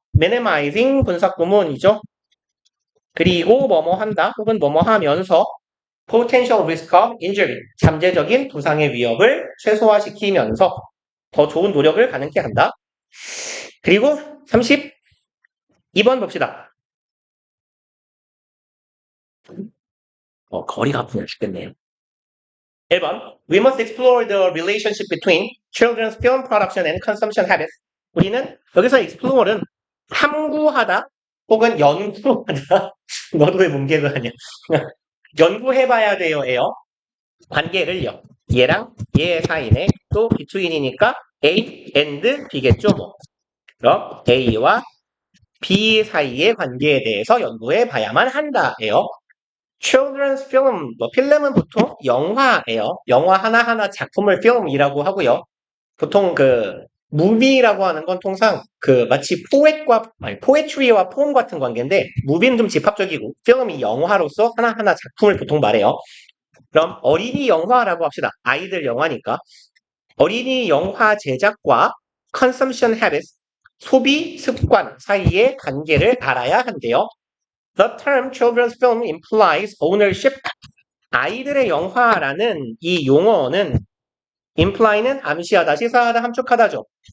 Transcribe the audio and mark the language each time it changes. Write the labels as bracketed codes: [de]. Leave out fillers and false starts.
[ko] minimizing 분사구문이죠. 그리고 뭐뭐 한다 혹은 뭐뭐 하면서 [en] potential risk of injury [ko] 잠재적인 부상의 위협을 최소화시키면서 더 좋은 노력을 가능케 한다. 그리고 32번 봅시다. 거리가 아프면 죽겠네요. [en] 1번 We must explore the relationship between children's film production and consumption habits. [ko] 우리는 여기서 explore는 탐구하다 혹은 연구하다 너도 왜 문개그 하냐 연구해봐야 돼요예요. 관계를요. 얘랑 얘 사이네 또 between이니까 A and B겠죠 뭐. 그럼 A와 B 사이의 관계에 대해서 연구해봐야만 한다예요. Children's film, 필름은 보통 영화예요. 영화 하나하나 작품을 film이라고 하고요. 보통 movie라고 하는 건 통상 마치 poetry와 poem 같은 관계인데 movie는 좀 집합적이고 film이 영화로서 하나하나 작품을 보통 말해요. 그럼 어린이 영화라고 합시다. 아이들 영화니까. 어린이 영화 제작과 consumption habits, 소비 습관 사이의 관계를 알아야 한대요. [en] The term children's film implies ownership. [ko] 아이들의 영화라는 이 용어는 imply는 암시하다, 시사하다, 함축하다죠.